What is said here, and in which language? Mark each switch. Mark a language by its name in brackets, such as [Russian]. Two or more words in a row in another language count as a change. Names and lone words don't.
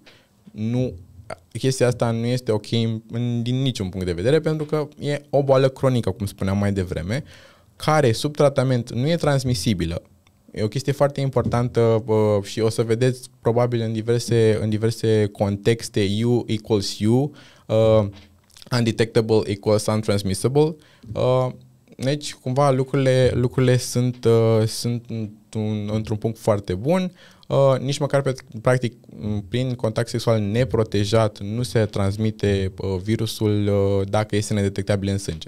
[Romanian] Chestia asta nu este ok din niciun punct de vedere, pentru că e o boală cronică, cum spuneam mai devreme, care sub tratament nu e transmisibilă. E o chestie foarte importantă și o să vedeți probabil în diverse contexte [English] U equals U, undetectable equals untransmissible. [Romanian] Deci, cumva, lucrurile sunt într-un punct foarte bun. Nici măcar, practic, prin contact sexual neprotejat nu se transmite virusul dacă este nedetectabil în sânge.